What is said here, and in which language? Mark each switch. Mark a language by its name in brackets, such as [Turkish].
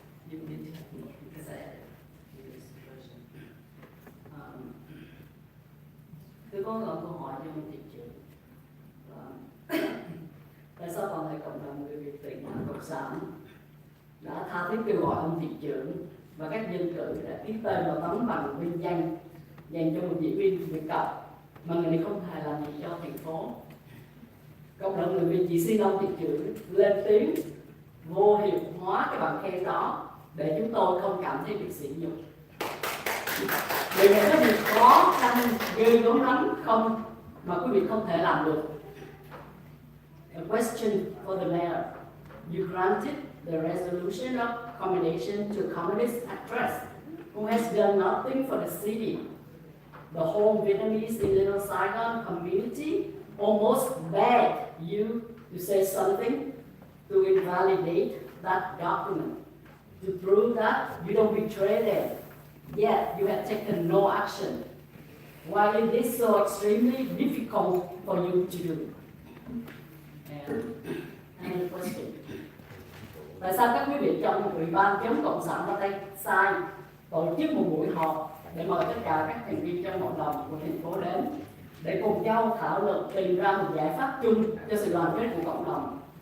[English] You need to help me because I had a situation. [Vietnamese] Tôi có một câu hỏi cho ông thị trưởng. Tại sao toàn thể cộng đồng người Việt Tỉnh Cộng sản đã tha thiết kêu gọi ông thị trưởng và các dân cử đã ký tên vào tấm bằng vinh danh dành cho một diễn viên Việt Cộng mà người này không hề làm gì cho thành phố. Cộng đồng người Việt chỉ xin ông thị trưởng lên tiếng vô hiệu hóa cái bằng khen đó để chúng tôi không cảm thấy bị sỉ nhục. Điều này có việc khó khăn ghê gớm lắm không mà quý vị không thể làm được. [English] A question for the mayor. You granted the resolution of commendation to a communist actress who has done nothing for the city. The whole Vietnamese in Little Saigon community almost begged you to say something to invalidate that document, to prove that you don't betray them. Yet you have taken no action. Why is this so extremely difficult for you to do? And question. [Vietnamese] Tại sao các quý vị trong một ủy ban chống cộng sản và tay sai tổ chức một buổi họp để mời tất cả các thành viên trong cộng đồng của thành phố đến để cùng nhau thảo luận tìm ra một giải pháp chung cho sự đoàn kết của cộng đồng.